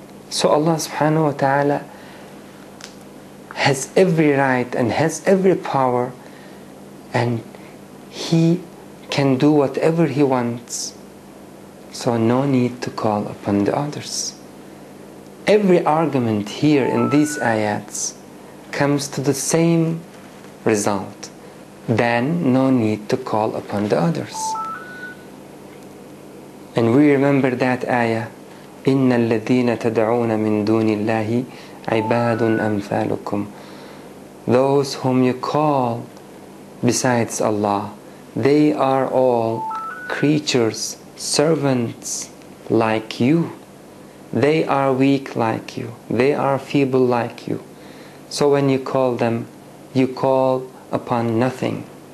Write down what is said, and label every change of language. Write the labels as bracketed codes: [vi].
[en] So Allah subhanahu wa ta'ala has every right and has every power, and He can do whatever He wants. So no need to call upon the others. Every argument here in these ayats comes to the same result. Then no need to call upon the others. And we remember that ayah, [ar] إِنَّ الَّذِينَ تَدْعُونَ مِن دُونِ اللَّهِ عِبَادٌ أَمْثَالُكُمْ. [en] Those whom you call besides Allah, they are all creatures, servants like you. They are weak like you. They are feeble like you. So when you call them, you call upon nothing.